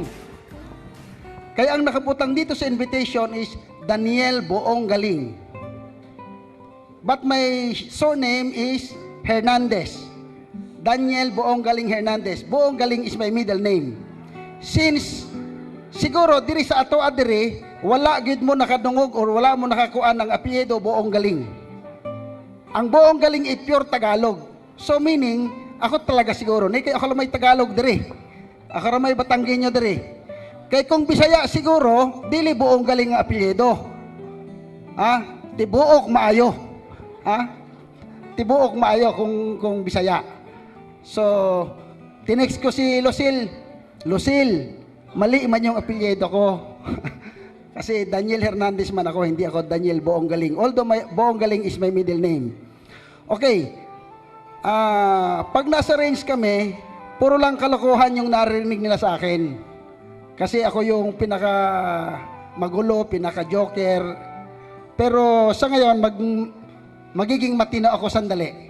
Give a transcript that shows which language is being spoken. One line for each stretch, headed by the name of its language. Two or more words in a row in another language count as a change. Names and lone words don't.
Filipino: Kaya ang nakabutang dito sa invitation is Daniel Boong Galing.
English: But my surname is Hernandez. Daniel Boong Galing Hernandez. Boong Galing is my middle name.
Hiligaynon: Since siguro diri sa ato adiri wala gid mo nakadungog or wala mo nakakuan ng apelyido Boong Galing.
Filipino: Ang Boong Galing ay pure Tagalog. So meaning, ako talaga siguro, kay ako lang may Tagalog diri. Ako lang may Batanggenyo diri.
Cebuano: Kay kung Bisaya siguro, dili Boong Galing ang apelyido. Tibuok maayo. Tibuok maayo kung Bisaya.
Filipino: So, tinext ko si Lucille. Lucille, mali man yung apelyido ko. Kasi Daniel Hernandez man ako, hindi ako Daniel Boong Galing.
English: Although Boong Galing is my middle name.
Filipino: Okay. Pag nasa range kami, puro lang kalokohan yung narinig nila sa akin. Kasi ako yung pinaka magulo, pinaka joker. Pero sa ngayon, magiging matino ako sandali.